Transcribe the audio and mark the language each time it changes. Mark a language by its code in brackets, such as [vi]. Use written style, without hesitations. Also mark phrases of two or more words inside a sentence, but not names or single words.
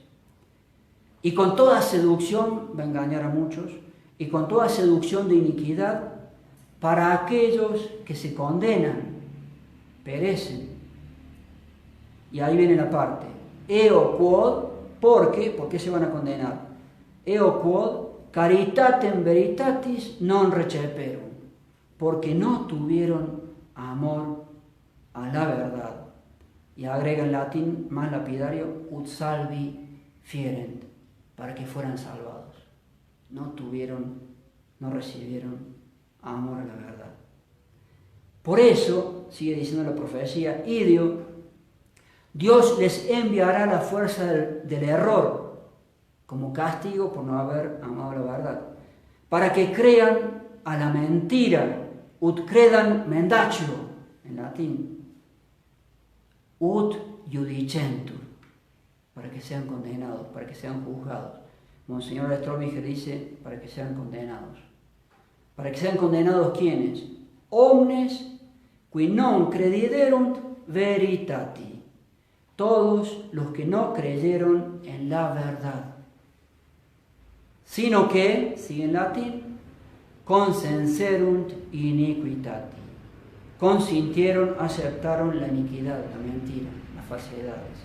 [es] Y con toda seducción, va a engañar a muchos, y con toda seducción de iniquidad, para aquellos que se condenan, perecen. Y ahí viene la parte. [la] Eo quod, [es] ¿por qué se van a condenar? [la] Eo quod caritatem veritatis non receperum, [es] porque no tuvieron amor a la verdad. Y agrega en latín más lapidario, [la] ut salvi fierent, [es] para que fueran salvados. No recibieron amor a la verdad. Por eso, sigue diciendo la profecía, idio, Dios les enviará la fuerza del error como castigo por no haber amado la verdad, para que crean a la mentira, [la] ut credam mendacio, [es] en latín, [la] ut judicentur, [es] para que sean condenados, para que sean juzgados. Monseñor Stromiger dice, para que sean condenados. ¿Para que sean condenados quiénes? [la] Omnes qui non crediderunt veritati. [es] Todos los que no creyeron en la verdad, sino que, sigue en latín, [la] consenserunt iniquitati. [es] Consintieron, aceptaron la iniquidad, la mentira, las falsedades.